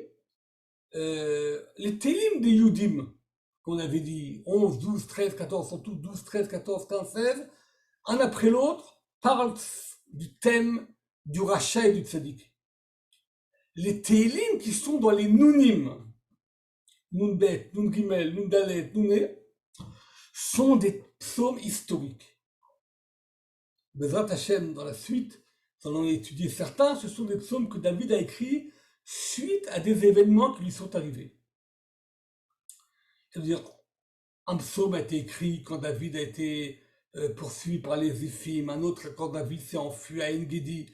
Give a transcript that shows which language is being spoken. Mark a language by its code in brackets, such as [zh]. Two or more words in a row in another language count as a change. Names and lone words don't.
[fr] Les Télim des Yudim, qu'on avait dit 11, 12, 13, 14, sont tous 12, 13, 14, 15, 16, un après l'autre, parlent du thème du rachat et du tzaddik. Les Télim qui sont dans les Nounim, Nun Bet, Nun Gimel, Nun Dalet, Nun E, sont des psaumes historiques. [he] Bezrat Hashem, [fr] dans la suite, nous allons étudier certains, ce sont des psaumes que David a écrits suite à des événements qui lui sont arrivés. C'est-à-dire, un psaume a été écrit quand David a été poursuivi par les Éphim, un autre quand David s'est enfui à En-Gedi.